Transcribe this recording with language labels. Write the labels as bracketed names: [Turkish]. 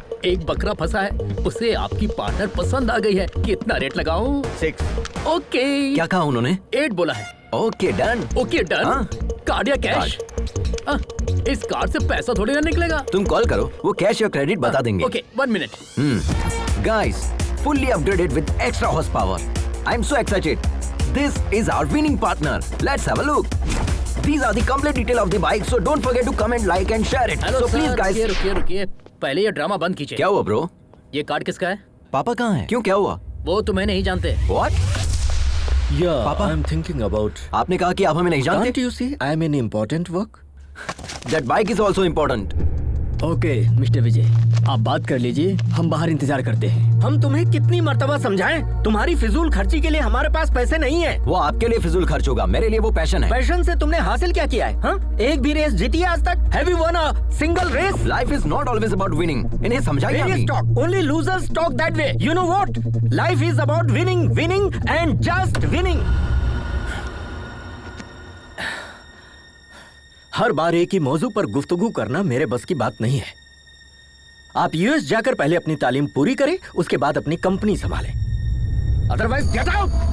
[Hindi] एक बकरा फंसा है, उसे आपकी पार्टनर पसंद आ गई है. कितना रेट लगाऊं? 6. [English] Okay. [Hindi] क्या कहा उन्होंने? 8 बोला है. [English] Okay done. Okay done. [Hindi] हाँ? कार्ड या कैश? इस कार्ड से पैसा थोड़ी ना निकलेगा. तुम कॉल करो, वो कैश या क्रेडिट बता देंगे. [English] Okay, 1 minute. Guys, fully upgraded with extra horsepower. I'm so excited. This is our winning partner. Let's have a look. These are the complete detail of the bike, so don't forget to comment, like and share it. Hello So please guys. [Hindi] रुकिए. पहले ये drama बंद कीजिए। क्या हुआ bro? ये card किसका है? पापा कहाँ हैं? क्यों, क्या हुआ? वो तुम्हें नहीं जानते। [English] What? [Hindi] पापा, [English] I'm thinking about. [Hindi] आपने कहा कि आप हमें नहीं जानते। [English] Can't you see I'm in important work? That bike is also important. [Hindi] Okay mister विजय, आप बात कर लीजिए, हम बाहर इंतजार करते हैं। हम तुम्हें कितनी मर्तबा समझाएं? तुम्हारी फिजूल खर्ची के लिए हमारे पास पैसे नहीं है। वो आपके लिए फिजूल खर्च होगा, मेरे लिए वो पैशन है। पैशन से तुमने हासिल क्या किया है? हाँ? एक भी रेस जीती है आज तक? [English] Have you won a single race? Life is not always about winning. [Hindi] इन्हें समझाइए Various अभी। [English] talk. Only losers talk that way. You know what? Life is about winning, winning and just winning. [Hindi] हर बार एक ही मौजू पर गुफ्तगू करना मेरे बस की बात नहीं है। आप यूएस जाकर पहले अपनी तालीम पूरी करें, उसके बाद अपनी कंपनी संभालें। [English] Otherwise get out.